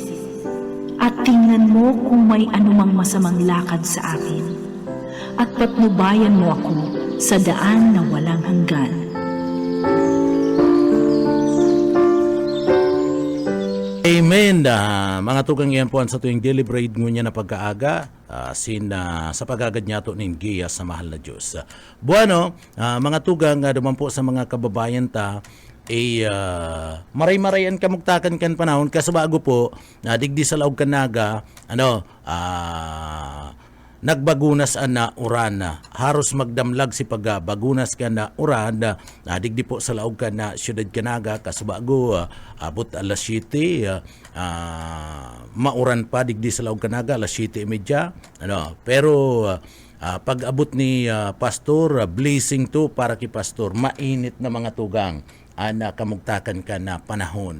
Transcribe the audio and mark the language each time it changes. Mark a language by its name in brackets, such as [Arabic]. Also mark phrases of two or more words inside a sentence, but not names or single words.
[Filipino] At tingnan mo kung may anumang masamang lakad sa akin. At patnubayan mo ako sa daan na walang hanggan. Amen. [Bikol] Mga tugang yan po sa tuwing [English] daily bread [Bikol] ngunya na pagkaaga, sa pagagad niya to nin giya sa mahal na Diyos. Bueno, mga tugang, duman po sa mga kababayan ta, maray-marayan kamugtakan kan panahon kasabago po digdi sa laog kanaga nagbagunas na uran haros magdamlag si pagbagunas ka na uran digdi po sa laog ka na siyudad kanaga kasabago abot alas 7 mauran pa digdi sa laog kanaga alas 7:30 pero pag abot ni Pastor blessing to para kay Pastor mainit na mga tugang kamugtakan ka na panahon.